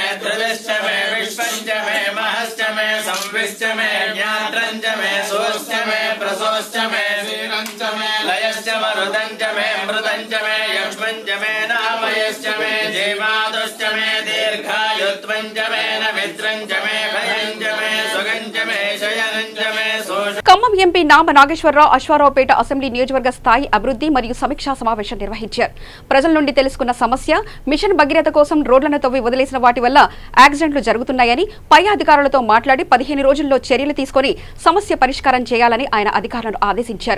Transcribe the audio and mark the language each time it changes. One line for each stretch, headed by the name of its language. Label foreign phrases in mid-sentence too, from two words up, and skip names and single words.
Sanskrit: ध्रुवश्च मे विश्वञ्च मे महश्च मे संविश्च मे ज्ञात्रञ्च मे सोश्च मे प्रसोश्च मे वीरञ्च मे लयश्च मरुदञ्च मे मृदञ्च मे यक्ष्मञ्च मे नामयश्च मे जीवादुश्च मे दीर्घायुत्वञ्च मे न मित्रञ्च मे भयञ्च मे सुगञ्च मे शयनञ्च मे सोष
Telugu: ఖమ్మం ఎంపీ నామ నాగేశ్వరరావు అశ్వారావుపేట అసెంబ్లీ నియోజకవర్గ స్థాయి అభివృద్ధి మరియు సమీక్షా సమావేశం నిర్వహించారు. ప్రజల నుండి తెలుసుకున్న సమస్య మిషన్ భగీరథ కోసం రోడ్లను తవ్వి వదిలేసిన వాటి వల్ల యాక్సిడెంట్లు జరుగుతున్నాయని పై అధికారులతో మాట్లాడి 15 రోజుల్లో చర్యలు తీసుకుని సమస్య పరిష్కారం చేయాలని ఆయన అధికారులను ఆదేశించారు.